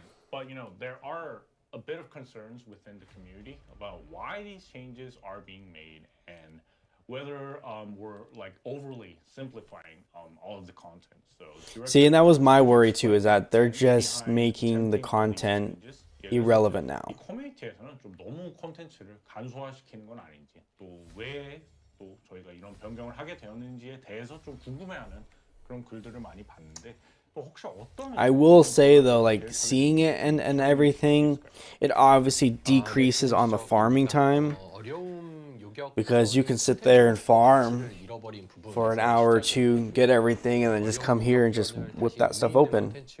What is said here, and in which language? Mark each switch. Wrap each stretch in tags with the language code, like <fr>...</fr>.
<en>But, you know, there are a bit of concerns within the community about why these changes are being made and whether we're like overly simplifying all of the content. So see, and that was my worry too, is that they're just making the content irrelevant now.</en> <ko>이 커뮤니티에서는 좀 너무 콘텐츠를 간소화시키는 건 아닌지, 또 왜 또 저희가 이런 변경을 하게 되었는지에 대해서 좀 궁금해하는 그런 글들을 많이 봤는데.</ko> <en>I will say though, like seeing it and everything, it obviously decreases on the farming time, because you can sit there and farm for an hour or two, get everything, and then just come here and just whip that stuff open.</en>